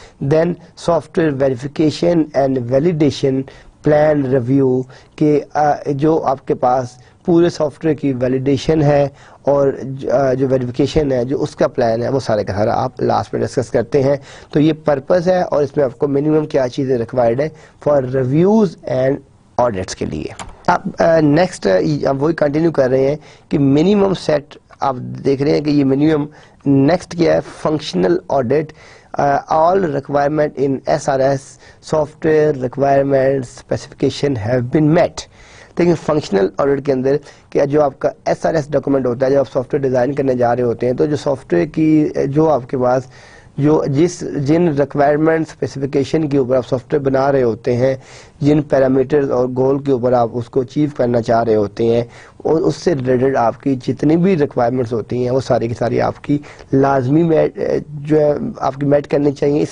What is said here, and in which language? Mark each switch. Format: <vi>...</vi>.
<en>then software verification and validation plan review,</en> <ur>کہ جو آپ کے پاس پورے سافٹ ویئر کی ویلیڈیشن ہے اور جو ویریفیکیشن ہے جو اس کا پلان ہے وہ سارے کا سارا آپ لاسٹ میں ڈسکس کرتے ہیں. تو یہ پرپز ہے اور اس میں آپ کو منیمم کیا چیزیں ریکوائرڈ ہے</ur> <en>for reviews and audits</en> <ur>کے لیے. آپ نیکسٹ اب وہی کنٹینیو کر رہے ہیں کہ منیمم سیٹ آپ دیکھ رہے ہیں کہ یہ منیمم. نیکسٹ کیا ہے, functional audit.</ur> <en>all requirement in SRS software requirements specification have been met.</en> <ur>لیکن فنکشنل آڈٹ کے اندر کہ جو آپ کا ایس آر ایس ڈاکومنٹ ہوتا ہے جب آپ سافٹ ویئر ڈیزائن کرنے جا رہے ہوتے ہیں تو جو سافٹ ویئر کی جو آپ کے پاس جو جن ریکوائرمنٹ اسپیسیفکیشن کے اوپر آپ سافٹ ویئر بنا رہے ہوتے ہیں, جن پیرامیٹرز اور گول کے اوپر آپ اس کو اچیو کرنا چاہ رہے ہوتے ہیں, اور اس سے ریلیٹڈ آپ کی جتنی بھی ریکوائرمنٹس ہوتی ہیں وہ ساری کی ساری آپ کی لازمی جو ہے آپ کی میٹ کرنی چاہیے.</ur>